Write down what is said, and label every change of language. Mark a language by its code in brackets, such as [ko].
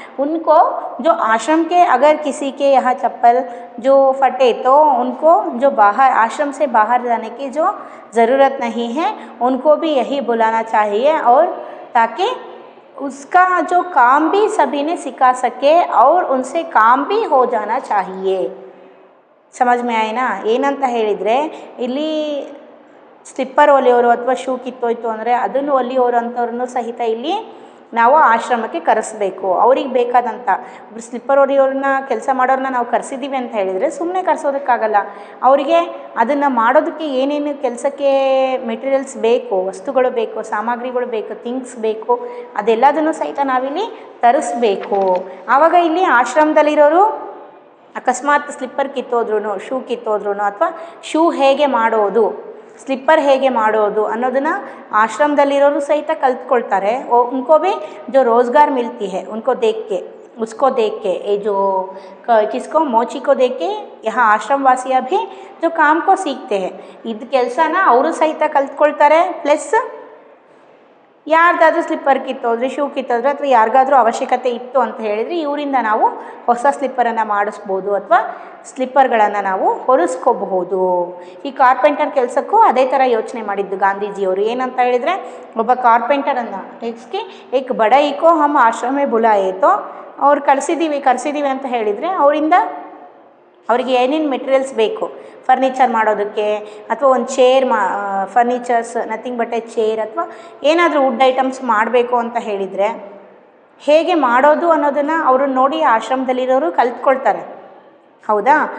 [hi] उनको जो आश्रम के अगर किसी के यहाँ चप्पल जो फटे तो उनको जो बाहर आश्रम से बाहर जाने की जो ज़रूरत नहीं है, उनको भी यही बुलाना चाहिए. और ताकि उसका जो काम भी सभी ने सिखा सके और उनसे काम भी हो जाना चाहिए. समझ में आए ना. [kn] ಏನಂತ ಹೇಳಿದರೆ ಇಲ್ಲಿ ಸ್ಲಿಪ್ಪರ್ ಹೊಲಿಯೋರು ಅಥವಾ ಶೂ ಕಿತ್ತೋಯ್ತು ಅಂದರೆ ಅದನ್ನು ಹೊಲಿಯೋರು ಅಂಥವ್ರನ್ನು ಸಹಿತ ಇಲ್ಲಿ ನಾವು ಆಶ್ರಮಕ್ಕೆ ಕರೆಸಬೇಕು. ಅವ್ರಿಗೆ ಬೇಕಾದಂಥ ಸ್ಲಿಪ್ಪರ್ ಹೊಲಿಯೋರನ್ನ ಕೆಲಸ ಮಾಡೋರನ್ನ ನಾವು ಕರೆಸಿದ್ದೀವಿ ಅಂತ ಹೇಳಿದರೆ ಸುಮ್ಮನೆ ಕರೆಸೋದಕ್ಕಾಗಲ್ಲ. ಅವರಿಗೆ ಅದನ್ನು ಮಾಡೋದಕ್ಕೆ ಏನೇನು ಕೆಲಸಕ್ಕೆ ಮೆಟೀರಿಯಲ್ಸ್ ಬೇಕು, ವಸ್ತುಗಳು ಬೇಕು, ಸಾಮಗ್ರಿಗಳು ಬೇಕು, ಥಿಂಗ್ಸ್ ಬೇಕು, ಅದೆಲ್ಲದನ್ನು ಸಹಿತ ನಾವಿಲ್ಲಿ ತರಿಸ್ಬೇಕು. ಆವಾಗ ಇಲ್ಲಿ ಆಶ್ರಮದಲ್ಲಿರೋರು ಅಕಸ್ಮಾತ್ ಸ್ಲಿಪ್ಪರ್ ಕಿತ್ತೋದ್ರೂ, ಶೂ ಕಿತ್ತೋದ್ರೂ ಅಥವಾ ಶೂ ಹೇಗೆ ಮಾಡೋದು, स्लिपर ಹೇಗೆ ಮಾಡೋದು ಅನ್ನೋದನ್ನ ಆಶ್ರಮದಲ್ಲಿರೋರು ಸಹಿತ ಕಲ್ತ್ಕೊಳ್ತಾರೆ. [hi] उनको भी जो रोज़गार मिलती है उनको देख के, उसको देख के, ये जो किसको मोची को देख के यहाँ आश्रम वासियाँ भी जो काम को सीखते हैं. [kn] ಇದು ಕೆಲಸನ ಅವರು ಸಹಿತ ಕಲ್ತ್ಕೊಳ್ತಾರೆ. ಪ್ಲಸ್ ಯಾರ್ದಾದ್ರೂ ಸ್ಲಿಪ್ಪರ್ ಕಿತ್ತೋದ್ರೆ, ಶೂ ಕಿತ್ತೋದ್ರೆ ಅಥವಾ ಯಾರಿಗಾದ್ರೂ ಅವಶ್ಯಕತೆ ಇತ್ತು ಅಂತ ಹೇಳಿದರೆ ಇವರಿಂದ ನಾವು ಹೊಸ ಸ್ಲಿಪ್ಪರನ್ನು ಮಾಡಿಸ್ಬೋದು ಅಥವಾ ಸ್ಲಿಪ್ಪರ್ಗಳನ್ನು ನಾವು ಹೊಲಿಸ್ಕೋಬಹುದು. ಈ ಕಾರ್ಪೆಂಟರ್ ಕೆಲಸಕ್ಕೂ ಅದೇ ಥರ ಯೋಚನೆ ಮಾಡಿದ್ದು ಗಾಂಧೀಜಿಯವರು. ಏನಂತ ಹೇಳಿದರೆ ಒಬ್ಬ ಕಾರ್ಪೆಂಟರನ್ನು ನೆಕ್ಸ್ಟ್ಗೆ [hi] ಏಕ್ ಬಡಾಯಿಕೋ ಹಮ್ ಆಶ್ರಮೇ ಬುಲಾಯಿತೋ [kn] ಅವ್ರು ಕರೆಸಿದ್ದೀವಿ ಅಂತ ಹೇಳಿದರೆ ಅವರಿಗೆ ಏನೇನು ಮೆಟೀರಿಯಲ್ಸ್ ಬೇಕು ಫರ್ನಿಚರ್ ಮಾಡೋದಕ್ಕೆ ಅಥವಾ ಒಂದು chair furnitures [en] nothing but a chair [kn] ಅಥವಾ ಏನಾದರೂ ವುಡ್ ಐಟಮ್ಸ್ ಮಾಡಬೇಕು ಅಂತ ಹೇಳಿದರೆ ಹೇಗೆ ಮಾಡೋದು ಅನ್ನೋದನ್ನು ಅವರು ನೋಡಿ ಆಶ್ರಮದಲ್ಲಿರೋರು ಕಲ್ತ್ಕೊಳ್ತಾರೆ. ಹೌದಾ.